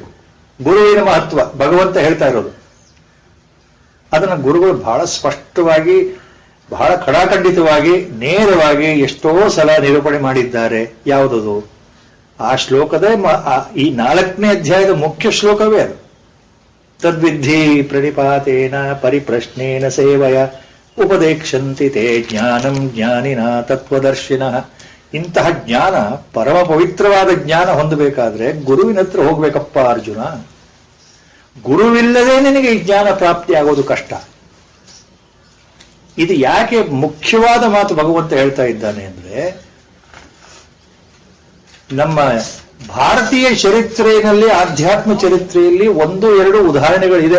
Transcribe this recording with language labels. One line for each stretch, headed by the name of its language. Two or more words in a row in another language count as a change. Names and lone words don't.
Kannada: ಗುರುವಿನ ಮಹತ್ವ ಭಗವಂತ ಹೇಳ್ತಾ ಇರೋದು ಅದನ್ನ ಗುರುಗಳು ಬಹಳ ಸ್ಪಷ್ಟವಾಗಿ, ಬಹಳ ಖಡಾಖಂಡಿತವಾಗಿ, ನೇರವಾಗಿ ಎಷ್ಟೋ ಸಲ ನಿರೂಪಣೆ ಮಾಡಿದ್ದಾರೆ. ಯಾವುದದು? ಆ ಶ್ಲೋಕದ ಈ 4ನೇ ಅಧ್ಯಾಯದ ಮುಖ್ಯ ಶ್ಲೋಕವೇ ಅದು.
Sanskrit: ತದ್ವಿಧಿ ಪ್ರಣಿಪಾತೇನ ಪರಿಪ್ರಶ್ನೇನ ಸೇವಯ ಉಪದೇಕ್ಷಂತಿ ತೇ ಜ್ಞಾನಂ ಜ್ಞಾನಿನ ತತ್ವದರ್ಶಿನಃ.
Kannada: ಇಂತಹ ಜ್ಞಾನ, ಪರಮ ಪವಿತ್ರವಾದ ಜ್ಞಾನ ಹೊಂದಬೇಕಾದ್ರೆ ಗುರುವಿನ ಹತ್ರ ಹೋಗ್ಬೇಕಪ್ಪ ಅರ್ಜುನ. ಗುರುವಿಲ್ಲದೆ ನಿನಗೆ ಈ ಜ್ಞಾನ ಪ್ರಾಪ್ತಿ ಆಗೋದು ಕಷ್ಟ. ಇದು ಯಾಕೆ ಮುಖ್ಯವಾದ ಮಾತು ಭಗವಂತ ಹೇಳ್ತಾ ಇದ್ದಾನೆ ಅಂದ್ರೆ, ನಮ್ಮ ಭಾರತೀಯ ಚರಿತ್ರೆಯಲ್ಲಿ, ಆಧ್ಯಾತ್ಮ ಚರಿತ್ರೆಯಲ್ಲಿ 1-2 ಉದಾಹರಣೆಗಳಿದೆ.